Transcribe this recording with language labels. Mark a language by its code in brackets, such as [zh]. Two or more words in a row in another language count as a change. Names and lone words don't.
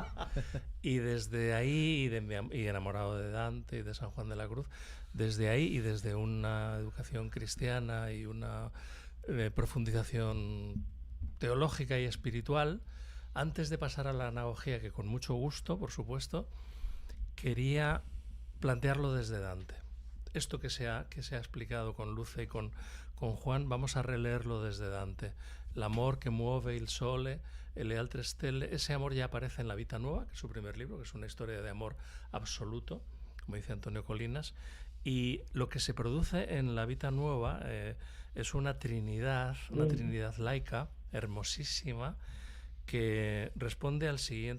[es] Y desde ahí, y enamorado de Dante y de San Juan de la Cruz, desde ahí y desde una educación cristiana y una profundización teológica y espiritual, antes de pasar a la analogía, que con mucho gusto, por supuesto, quería plantearlo desde Dante. Esto que se ha explicado con Luce y con Juan, vamos a releerlo desde Dante. [it] L'amor che muove il sole e le altre stelle. [es] Ese amor ya aparece en La Vita Nuova, que es su primer libro, que es una historia de amor absoluto, como dice Antonio Colinas. Y lo que se produce en La Vita Nuova es una trinidad laica, hermosísima, que responde al siguiente.